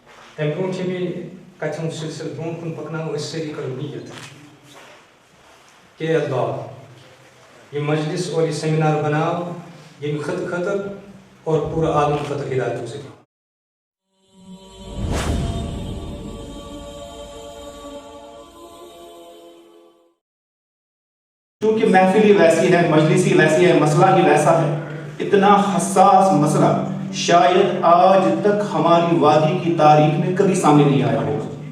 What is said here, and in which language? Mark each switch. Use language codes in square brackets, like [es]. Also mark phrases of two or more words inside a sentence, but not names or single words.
[ks] تمہِ برونٛٹھ چھِ مےٚ کَتھِ ہُنٛد سِلسِلہٕ برونٛٹھ کُن پَکناوو أسۍ سٲری کَرو نیت کہ [ur] اے اللہ یہ مجلس اور یہ سیمینار [ks] بناو ییٚمہِ خٲطرٕ اور پوٗرٕ عالمہٕ خٲطرٕ ہدایتُک ذٔریعہٕ. [ur] کیونکہ محفل ہی ویسی ہے، مجلس ہی ویسی ہے، مسئلہ ہی ویسا ہے، اتنا حساس مسئلہ شاید آج تک ہماری وادی کی تاریخ میں کبھی سامنے نہیں آیا ہوگا